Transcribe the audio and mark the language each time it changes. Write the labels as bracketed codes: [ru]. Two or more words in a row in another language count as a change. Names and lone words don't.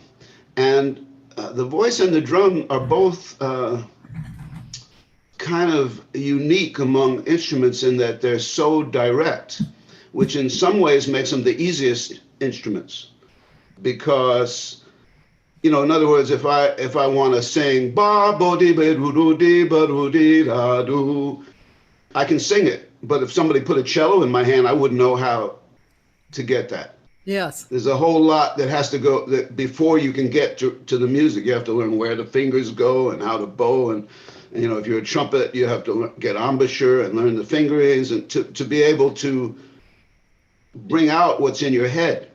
[en] And the voice and the drum are both kind of unique among instruments in that they're so direct, which in some ways makes them the easiest instruments. Because, you know, in other words, if I want to sing ba bo di be do do di ba do di da do, I can sing it. But if somebody put a cello in my hand, I wouldn't know how to get that. Yes. There's a whole lot that has to go that before you can get to the music. You have to learn where the fingers go and how to bow, and you know, if you're a trumpet, you have to get embouchure and learn the fingerings, and to be able to bring out what's in your head.